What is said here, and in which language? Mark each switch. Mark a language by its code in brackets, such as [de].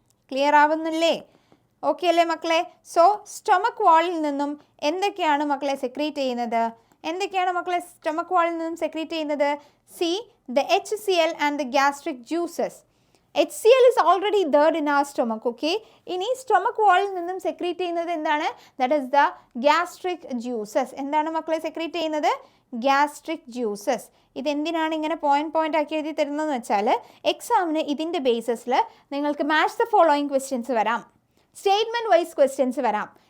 [ml] Clear ആവുന്നില്ലേ? Okay അല്ലേ മക്കളെ? So stomach വാളിൽ നിന്നും എന്തൊക്കെയാണ് മക്കളെ സെക്രീറ്റ് ചെയ്യുന്നത്? എന്തൊക്കെയാണ് മക്കളെ സ്റ്റൊമക് വാളിൽ നിന്നും സെക്രീറ്റ് ചെയ്യുന്നത്? [en] See the HCl and the gastric juices. HCl is already there in our stomach. [ml] Okay, ഇനി സ്റ്റൊമക് വാളിൽ നിന്നും സെക്രീറ്റ് ചെയ്യുന്നത് എന്താണ്? [en] That is the gastric juices. [ml] എന്താണ് മക്കളെ സെക്രീറ്റ് ചെയ്യുന്നത്? Gastric juices. ഇതെന്തിനാണ് ഇങ്ങനെ പോയിന്റ് ആക്കി എഴുതി തരുന്നതെന്ന് വെച്ചാൽ എക്സാമിന് ഇതിൻ്റെ ബേസിസിൽ നിങ്ങൾക്ക് മാച്ച് ദ ഫോളോയിങ് ക്വസ്റ്റ്യൻസ് വരാം, സ്റ്റേറ്റ്മെൻറ്റ് വൈസ് ക്വസ്റ്റ്യൻസ് വരാം.